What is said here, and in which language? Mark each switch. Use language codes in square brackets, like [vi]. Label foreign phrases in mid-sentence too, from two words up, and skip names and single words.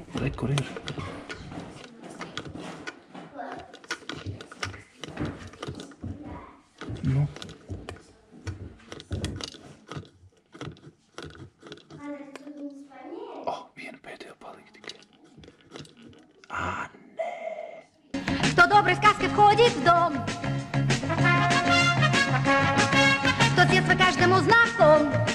[lv] Re, kur ir? Nu. Vienu pēdējo palika tikai. [ru] Кто доброй сказкой входит в дом, тот с детства каждому знаком.